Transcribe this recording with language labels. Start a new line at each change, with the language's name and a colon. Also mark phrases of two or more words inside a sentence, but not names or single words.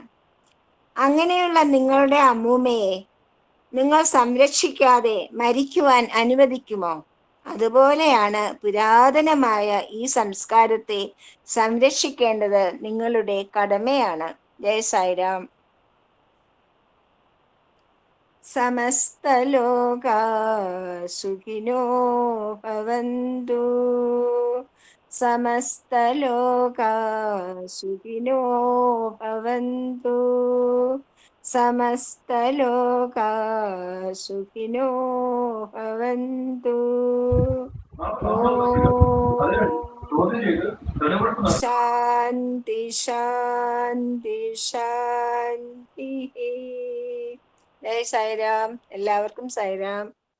Malayalam: അങ്ങനെയുള്ള നിങ്ങളുടെ അമ്മൂമ്മയെ നിങ്ങൾ സംരക്ഷിക്കാതെ മരിക്കുവാൻ അനുവദിക്കുമോ? അതുപോലെയാണ് പുരാതനമായ ഈ സംസ്കാരത്തെ സംരക്ഷിക്കേണ്ടത് നിങ്ങളുടെ കടമയാണ്.
Sanskrit: ജയ് സായിരാം. സമസ്തലോകാ സുഖിനോ ഭവന്തു. സമസ്തലോകാ സുഖിനോ ഭവന്തു. സമസ്തലോകാ സുഖിനോ ഭവന്തു. ശാന്തി ശാന്തി ശാന്തി.
Malayalam: ജയ് സായിരാം. എല്ലാവർക്കും സായിരാം.